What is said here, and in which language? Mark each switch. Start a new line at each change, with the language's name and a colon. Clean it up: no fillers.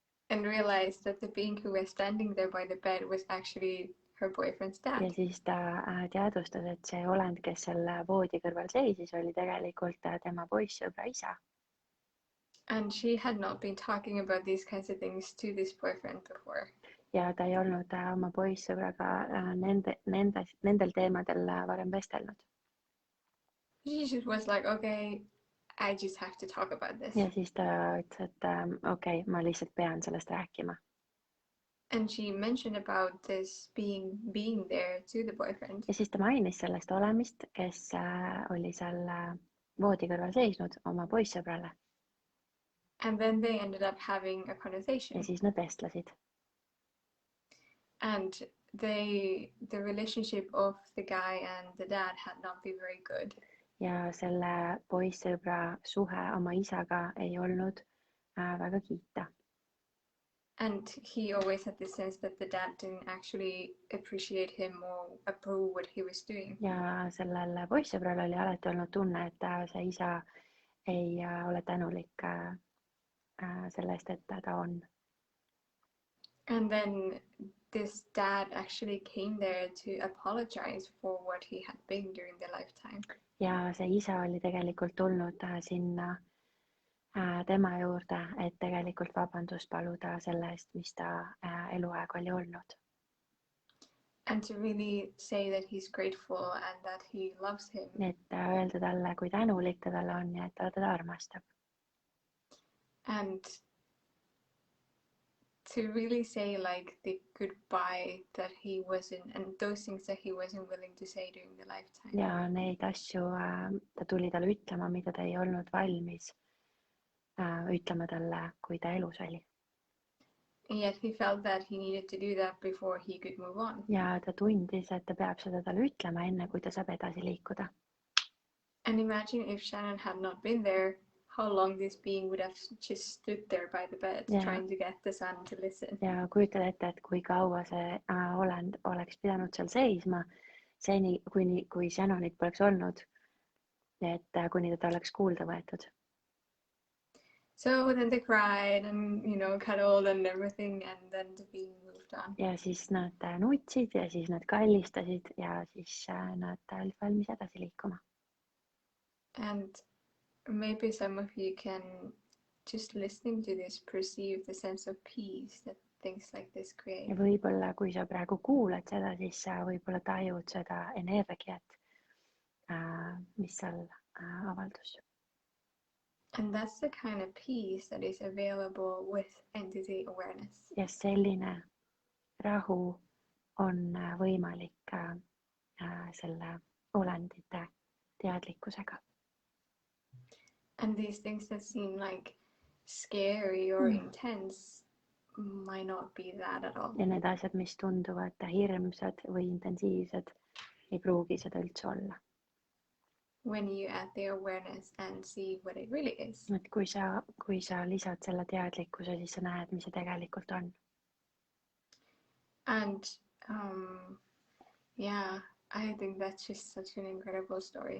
English: and realized that the being who was standing there by the bed was actually her boyfriend's dad.
Estonian: Ja siis ta teadvustas, et see olend, kes selle voodi kõrval seisis, oli tegelikult tema poissõbra isa.
English: And she had not been talking about these kinds of things to this boyfriend before.
Estonian: Ja ta ei olnud oma poissõbraga nendel teemadel varem vestelnud.
English: She just was like, okay, I just have to talk about this.
Estonian: Ja siis ta ütles, et okei, ma lihtsalt pean sellest rääkima.
English: And she mentioned about this being there to the boyfriend.
Estonian: Ja siis ta mainis sellest olemist, kes oli seal voodi kõrval seisnud oma poissõbrale.
English: And then they ended up having a conversation.
Estonian: Ja siis nad vestlesid.
English: And the relationship of the guy and the dad had not been very good.
Estonian: Ja selle poissõbra suhe oma isaga ei olnud väga kiita.
English: And he always had this sense that the dad didn't actually appreciate him or approve what he was doing.
Estonian: Ja sellel poissõbral oli alati olnud tunne, et see isa ei ole tänulik selle eest, et ta on.
English: And then this dad actually came there to apologize for what he had been during their lifetime.
Estonian: Ja see isa oli tegelikult tulnud sinna tema juurde, et tegelikult vabandust paluda selle eest, mis ta eluaeg oli olnud.
English: And to really say that he's grateful and that he loves him.
Estonian: Et öelda talle, kui tänulik ta talle on ja et ta teda armastab.
English: And to really say like the goodbye that he wasn't, and those things that he wasn't willing to say during the lifetime.
Estonian: Ja neid asju ta tuli talle ütlema, mida ta ei olnud valmis ütlema talle, kui ta elus oli.
English: And yet he felt that he needed to do that before he could move on.
Estonian: Ja ta tundis, et ta peab seda talle ütlema enne, kui ta saab edasi liikuda.
English: And imagine if Shannon had not been there, how long this being would have just stood there by the bed, trying to get the son to listen.
Estonian: Ja kujutad ette, et kui kaua see olend oleks pidanud seal seisma, seni kui Shannonit poleks olnud, et kuni teda oleks kuulda võetud.
English: So then they cried and, cuddled and everything, and then the being moved on.
Estonian: Ja siis nad nutsid ja siis nad kallistasid ja siis nad olid valmis edasi liikuma.
English: And maybe some of you can, just listening to this, perceive the sense of peace that things like this create.
Estonian: Ja võib-olla, kui sa praegu kuulad seda, siis sa võib-olla tajud seda energiat, mis seal avaldus.
English: And that's the kind of peace that is available with entity awareness.
Estonian: Ja selline rahu on võimalik selle olendite teadlikkusega.
English: And these things that seem like scary or intense might not be that at all.
Estonian: Ja need asjad, mis tunduvad hirmsad või intensiivsed, ei pruugi seda üldse olla.
English: When you add the awareness and see what it really is.
Estonian: Et kui sa lisad selle teadlikkuse, siis sa näed, mis see tegelikult on.
English: And yeah, I think that's just such an incredible story.